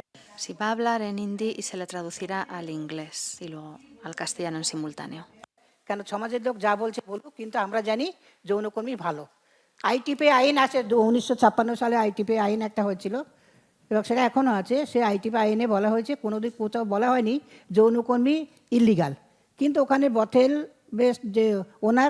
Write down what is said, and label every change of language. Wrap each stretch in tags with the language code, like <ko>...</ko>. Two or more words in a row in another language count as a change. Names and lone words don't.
<es>Si va a hablar en hindi y se le traducirá al inglés y luego al castellano en simultáneo.</es> <bn>কেন সমাজের লোক যা বলছে বলুক কিন্তু আমরা জানি যৌনকর্মী ভালো আইটিপি আইন আছে 1956 সালে আইটিপি আইন একটা হয়েছিল এবং সেটা এখনও আছে সে আইটিপি আইনে বলা হয়েছে কোনোদিন কোথাও বলা হয়নি যৌনকর্মী ইলিগাল কিন্তু ওখানে</bn> <en>brothel base</en> <bn>যে ওনার</bn>